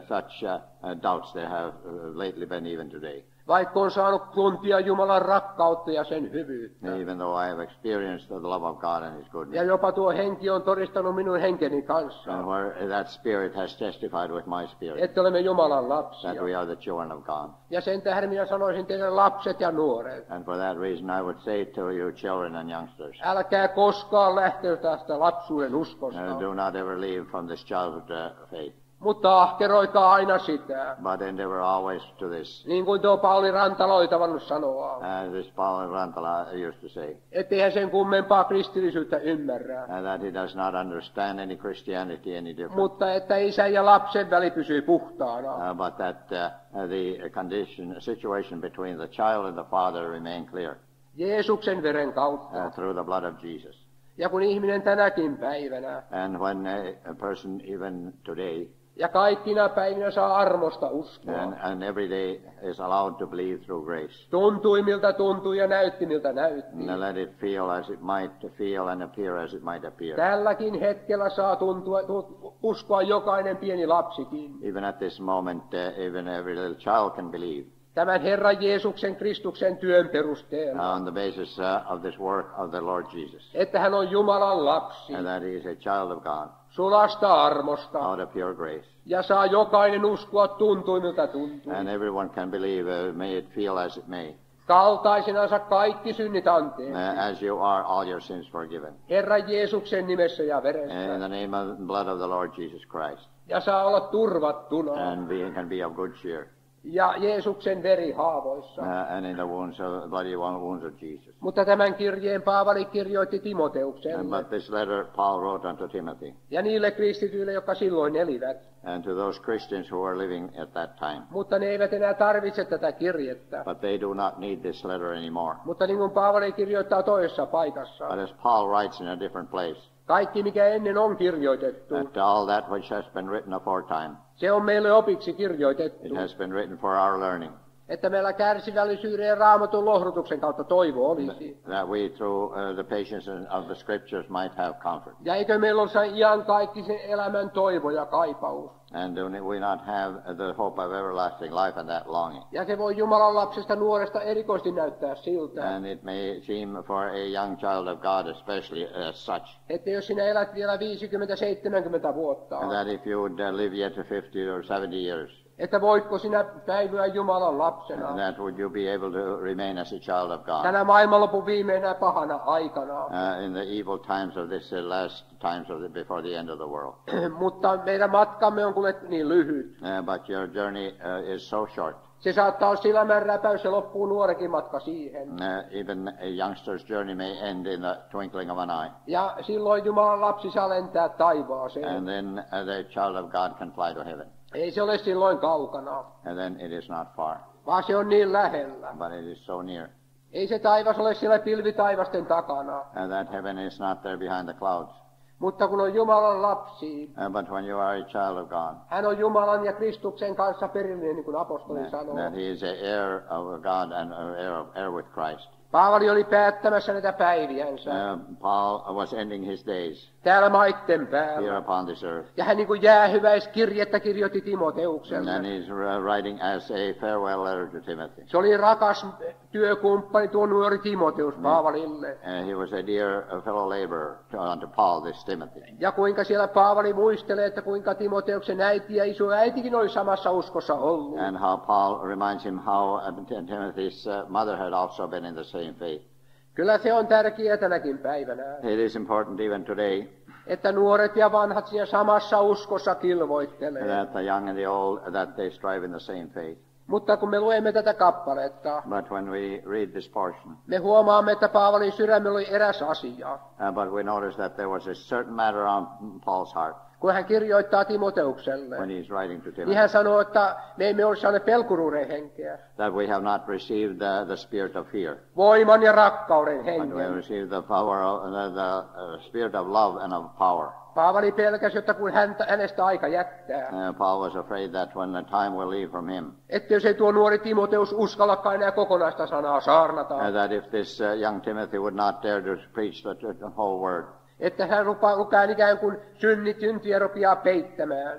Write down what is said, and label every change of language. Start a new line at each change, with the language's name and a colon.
English: Such doubts there have lately been even today.
Finnish: Vaikka on saanut tuntia Jumalan rakkautta ja sen hyvyyttä.
English: Even though I have experienced the love of God and His goodness.
Finnish: Ja jopa tuo henki on todistanut minun henkeni kanssa.
English: And where that spirit has testified with my spirit.
Finnish: Että olemme Jumalan lapsia.
English: That we are the children of God.
Finnish: Ja sen tähden minä sanoisin teille lapset ja nuoret.
English: And for that reason I would say to you children and youngsters.
Finnish: Älkää koskaan lähteä tästä lapsuuden uskosta.
English: Do not ever leave from this childhood faith.
Finnish: Mutta ahkeroikaa aina sitä.
English: but endeavor always to this.
Finnish: Niin kuin tuo Pauli Rantala oli tavannut sanoa.
English: This Paul Rantala used to say,
Finnish: Ettei hän sen kummempaa kristillisyyttä ymmärrä.
English: that he does not understand any Christianity any different,
Finnish: Mutta että isän ja lapsen väli pysyy puhtaana.
English: but that the situation between the child and the father remain clear
Finnish: Jeesuksen veren kautta.
English: through the blood of Jesus.
Finnish: Ja kun ihminen tänäkin päivänä
English: And when a person even today
Finnish: ja kaikkina päivinä saa armosta uskoa.
English: and every day is allowed to believe through grace,
Finnish: Tuntui miltä tuntui ja näytti miltä näytti.
English: and let it feel as it might feel and appear as it might appear.
Finnish: Tälläkin hetkellä saa uskoa jokainen pieni lapsikin.
English: Even at this moment, even every little child can believe
Finnish: Tämän Herran Jeesuksen Kristuksen työn perusteella.
English: on the basis of this work of the Lord Jesus,
Finnish: Että hän on Jumalan lapsi.
English: and that he is a child of God
Finnish: Sulasta armosta.
English: out of pure grace.
Finnish: Ja saa jokainen uskoa tuntui miltä tuntui.
English: And everyone can believe, may it feel as it may.
Finnish: Kaltaisinansa kaikki synnit anteeksi.
English: As you are, all your sins forgiven.
Finnish: Herran Jeesuksen nimessä ja
English: In
Finnish: veressä.
English: the name of the blood of the Lord Jesus Christ.
Finnish: Ja saa olla turvattuna.
English: And can be of good cheer.
Finnish: Ja Jeesuksen veri haavoissa.
English: And in the wounds of bloody wounds of Jesus.
Finnish: Mutta tämän kirjeen Paavali kirjoitti Timoteukselle.
English: But this letter Paul wrote unto Timothy,
Finnish: Ja niille kristityille, jotka silloin elivät.
English: and to those Christians who are living at that time.
Finnish: Mutta ne eivät enää tarvitse tätä kirjettä.
English: But they do not need this letter anymore.
Finnish: Mutta niin kuin Paavali kirjoittaa toisessa paikassa.
English: But as Paul writes in a different place,
Finnish: Kaikki mikä ennen on kirjoitettu.
English: that all that which has been written aforetime,
Finnish: Se on meille opiksi kirjoitettu.
English: it has been written for our learning,
Finnish: Että meillä kärsivällisyyden ja raamatun lohdutuksen kautta toivo olisi.
English: that we through the patience of the scriptures might have comfort.
Finnish: Ja eikö meillä ole iankaikkisen elämän toivo ja kaipaus?
English: And do we not have the hope of everlasting life and that longing?
Finnish: Ja se voi Jumalan lapsesta nuoresta erikoisesti näyttää siltä,
English: And it may seem for a young child of God especially as such,
Finnish: että jos sinä elät vielä 50-70 vuotta,
English: that if you would live yet to 50 or 70 years,
Finnish: että voitko sinä päivyä Jumalan lapsena
English: that would you be able to remain as a child of God
Finnish: tänä maailmanlopun viimeinä pahana aikana.
English: in the evil times of this last times before the end of the world.
Finnish: Mutta meidän matkamme on kuule niin lyhyt.
English: But your journey is so short.
Finnish: Se saattaa olla silmän räpäys ja loppuu nuorekin matka siihen.
English: Even a youngster's journey may end in the twinkling of an eye.
Finnish: Ja silloin Jumalan lapsi saa lentää taivaaseen.
English: And then the child of God can fly to heaven.
Finnish: Ei se ole silloin kaukana,
English: And then it is not far,
Finnish: vaan se on niin lähellä.
English: but it is so near.
Finnish: Ei se taivas ole siellä pilvitaivasten takana,
English: And that heaven is not there behind the clouds.
Finnish: mutta kun on Jumalan lapsi,
English: But when you are a child of God,
Finnish: hän on Jumalan ja Kristuksen kanssa perillinen, niin kuin apostoli sanoo.
English: that he is an heir of God and an heir with Christ.
Finnish: Paavali oli päättämässä näitä päiviänsä
English: Paul was ending his days
Finnish: täällä maitten
English: here
Finnish: päällä.
English: upon this earth.
Finnish: Ja hän niin kuin jäähyväiskirjettä kirjoitti Timoteukselle.
English: And he's writing as a farewell letter to Timothy.
Finnish: Se oli rakas työkumppani tuo nuori Timoteus Paavalille.
English: He was a dear fellow laborer unto Paul, this Timothy.
Finnish: Ja kuinka siellä Paavali muistelee, että kuinka Timoteuksen äiti ja isoäitikin oli samassa uskossa ollut.
English: And how Paul reminds him how Timothy's mother had also been in the same faith.
Finnish: Kyllä se on tärkeää tänäkin päivänä,
English: It is important even today
Finnish: että nuoret ja vanhat siinä samassa uskossa kilvoittelee.
English: that the young and the old, that they strive in the same faith.
Finnish: Mutta kun me luemme tätä kappaletta,
English: But when we read this portion,
Finnish: me huomaamme, että Paavalin sydämellä oli eräs asia.
English: but we notice that there was a certain matter on Paul's heart
Finnish: Kun hän kirjoittaa Timoteukselle,
English: when he's writing to
Finnish: niin
English: Timothy,
Finnish: hän sanoo, että me emme ole saaneet pelkuruuden henkeä,
English: that we have not received the spirit of fear,
Finnish: voiman ja rakkauden
English: but we have
Finnish: hengen.
English: received the power of the spirit of love and of power.
Finnish: Paavali pelkäsi, että kun hänestä aika jättää,
English: Paul was afraid that when the time will leave from him,
Finnish: että jos ei tuo nuori Timoteus uskallakaan enää kokonaista sanaa saarnata,
English: that if this young Timothy would not dare to preach the whole word,
Finnish: että hän rupeaa ikään kuin syntiä rupeaa peittämään,